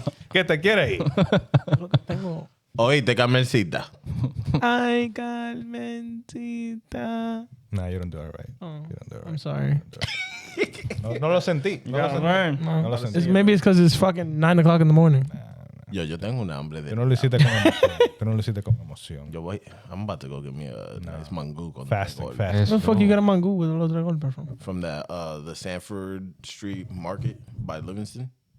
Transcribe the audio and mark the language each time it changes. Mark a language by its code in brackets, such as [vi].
[es] ¿Qué te quiere ir? Oíste, Carmencita. Ay, Carmencita. [en] Nah, you don't do it right. Oh, You don't do it right. I'm sorry. [es] No lo sentí. No lo sentí. No lo sentí. [en] Maybe it's because it's fucking 9 o'clock in the morning. [es] Yo tengo un hambre de... Tú no lo hiciste con emoción. Tú no lo hiciste con emoción. [en] I'm about to go get me a nice mangú. Fasting. Where the fuck you get a mangú with a los tres golpes from? From the Sanford Street Market by Livingston.